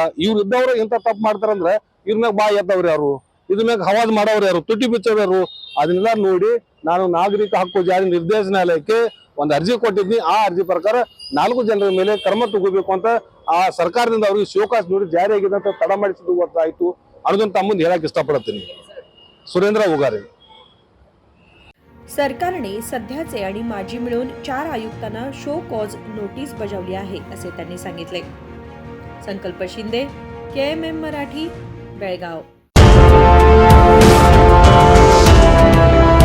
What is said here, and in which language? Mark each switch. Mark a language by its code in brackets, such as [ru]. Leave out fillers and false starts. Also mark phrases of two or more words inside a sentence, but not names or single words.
[kn] ಇವ್ರು ಇದ್ದವ್ರು ಇಂಥ ತಪ್ಪು ಮಾಡ್ತಾರಂದ್ರೆ ಇವ್ರ ಮ್ಯಾಗ ಬಾಯಿ ಎತ್ತವ್ರು ಯಾರು, ಇದ್ರ ಮ್ಯಾಗ ಹವಾಜ್ ಮಾಡೋರು ಯಾರು, ತುಟಿ ಬಿಚ್ಚೋರು ಯಾರು, ಅದನ್ನೆಲ್ಲ ನೋಡಿ ನಾನು ನಾಗರಿಕ ಹಕ್ಕು ಜಾರಿ ನಿರ್ದೇಶನಾಲಯಕ್ಕೆ ಒಂದು ಅರ್ಜಿ ಕೊಟ್ಟಿದ್ನಿ। ಆ ಅರ್ಜಿ ಪ್ರಕಾರ 4 ಜನರ ಮೇಲೆ ಕ್ರಮ ತಗೋಬೇಕು ಅಂತ ಆ ಸರ್ಕಾರದಿಂದ ಅವ್ರಿಗೆ ಶಿವಕಾಶ ನೋಡಿ ಜಾರಿ ಆಗಿದೆ ಅಂತ ತಡ ಮಾಡಿಸಿದ್ದು ಗೊತ್ತಾಯ್ತು ಅನ್ನೋದನ್ನ ತಮ್ಮಂದು ಹೇಳಕ್ ಇಷ್ಟಪಡ್ತೀನಿ। [mr] सुरेंद्र उगारे। सरकारने सध्याचे आणि माजी मिळून 4 आयुक्तांना [en] show cause notice [mr] बजावली आहे, असे त्यांनी सांगितले। संकल्प शिंदे, KMM मराठी, बेळगाव।